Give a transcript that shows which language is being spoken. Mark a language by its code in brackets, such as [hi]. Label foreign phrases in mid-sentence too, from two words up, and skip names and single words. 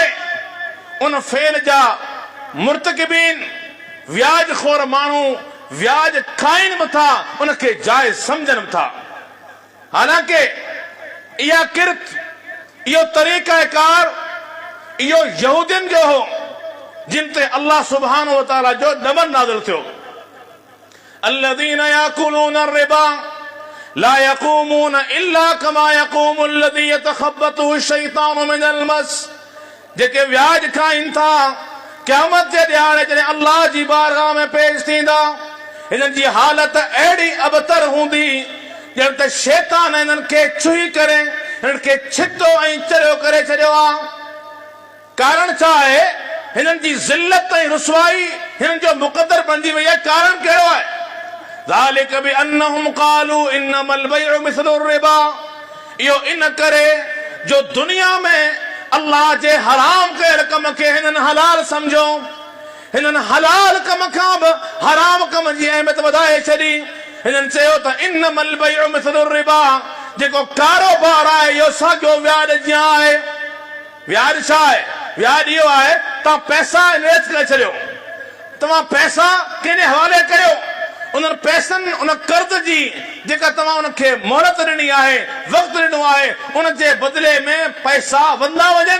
[sd] उन फेल जा मुर्तकिबीन व्याज खोर माण्हू व्याज खाइनि मथा उनखे जाइज़ सम्झनि था। हालांकि इहा किरत, इहो तरीक़ाकार, इहो यहूदियुनि जो हो जिन ते [ar] الله سبحانه وتعالى [sd] जो दमन नाज़िल थियो। [ar] الذين يأكلون الربا لا يقومون إلا كما يقوم الذي يتخبطه الشيطان من المس, [sd] जेके व्याज खाइनि था क़यामत जे ॾियारे जॾहिं अल्लाह जी बारगाह में पेश थींदा, हिननि जी हालत अहिड़ी अबतर हूंदी ॼण त शैतान हिननि खे छुही करे हिननि खे छितो ऐं चरियो करे छॾियो आहे। कारण छा आहे? हिननि जी ज़िल्लत ऐं रुसवाई हिननि जो मुक़दर बणिजी वई आहे। कारण कहिड़ो आहे? [ar] ذلك بأنهم قالوا إنما البيع مثل الربا, [sd] इहो इन करे जो दुनिया में अल्लाह जे हराम कयल कम खे हिननि हलाल सम्झो, हिननि हलाल कम खां बि हराम कम जी अहमियत वधाए छॾी। हिननि चयो त [ar] إنما البيع مثل الربا, [sd] जेको कारोबार आहे इहो साॻियो व्याज जीअं आहे। व्याज छा आहे? व्याज इहो आहे तव्हां पैसा इन्वेस्ट करे छॾियो, तव्हां पैसा कंहिंजे हवाले करियो, उन्हनि पैसनि उन कर्ज़ जी जेका तव्हां उनखे मोहलत ॾिनी आहे, वक़्तु ॾिनो आहे, उन जे बदिले में पैसा वंदा वञनि।